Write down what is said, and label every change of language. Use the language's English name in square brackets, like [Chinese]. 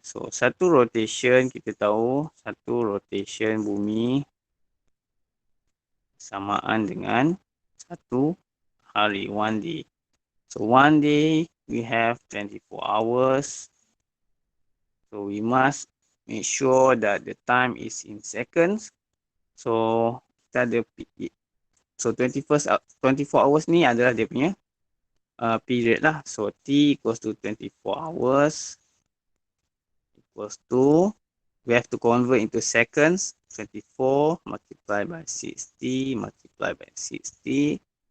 [Malay] So, satu rotation kita tahu, satu rotation bumi samaan dengan satu hari, one day. [English] So, one day we have 24 hours. So, we must make sure that the time is in seconds. [Malay] So, kita ada 24 hours ni adalah dia punya period lah. [English] So, T equals to 24 hours equals to, we have to convert into seconds. 24 multiplied by 60 multiplied by 60.